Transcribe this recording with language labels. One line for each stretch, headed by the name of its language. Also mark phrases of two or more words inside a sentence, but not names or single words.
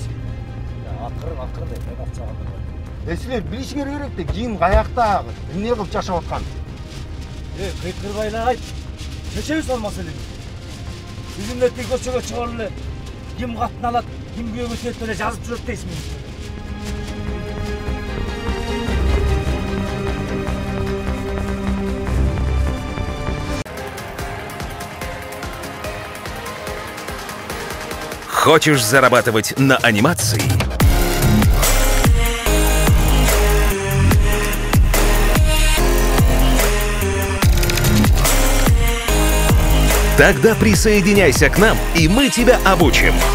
Kyrgyz: Акырын дейт, мен акчаган. Силер билишиңер керек да, ким каякта, эмне кылып жашап аткан? Кыйкырбайлар айт. Чечебиз ал маселени. Бүгүн эртең көчөгө чыгып эле ким катын алат, ким күйөөгө тиет эле жазып жүрөт дейсиңби?
Russian: Хочешь зарабатывать на анимации? Тогда присоединяйся к нам, и мы тебя обучим.